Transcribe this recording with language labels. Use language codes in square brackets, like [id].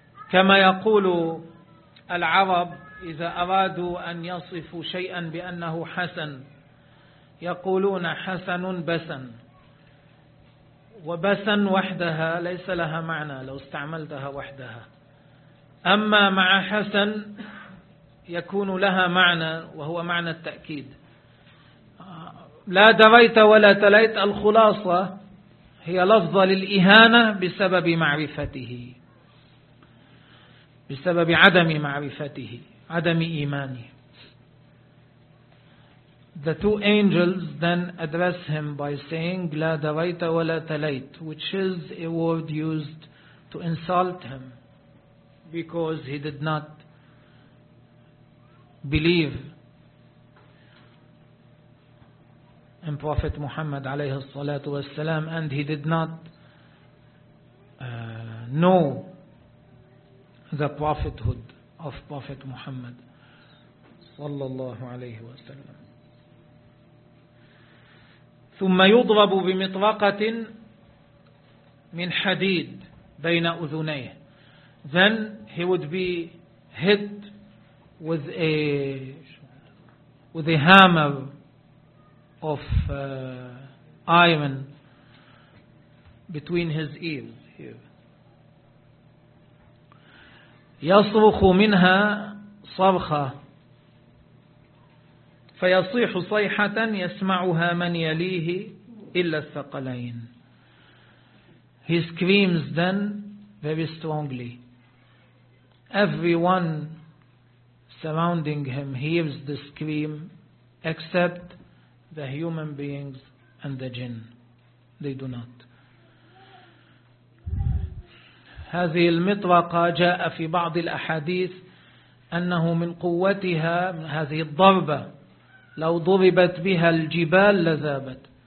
[ar] كما يقول العرب إذا أرادوا أن يصفوا شيئا بأنه حسن يقولون حسن بسن، وبسن وحدها ليس لها معنى لو استعملتها وحدها، أما مع حسن يكون لها معنى وهو معنى التأكيد. لا دريت ولا تليت الخلاصة هي لفظة للإهانة بسبب معرفته، بسبب عدم معرفته، عدم إيمانه. [en] The two angels then address him by saying [ar] لا دريت ولا تليت, [en] which is a word used to insult him because he did not believe in Prophet Muhammad [ar] عليه الصلاة والسلام, [en] and he did not know the prophethood of Prophet Muhammad [ar] صلى الله عليه وسلم. ثم يضرب بمطرقة من حديد بين أذنيه. [en] Then he would be hit with a hammer of iron between his ears. [ar] يصرخ منها صرخة فيصيح صيحة يسمعها من يليه إلا الثقلين. [en] He screams then very strongly. Everyone surrounding him hears the scream except the human beings and the jinn. They do not. [ar] هذه المطرقة جاء في بعض الأحاديث أنه من قوتها من هذه الضربة لو ضربت بها الجبال لذابت.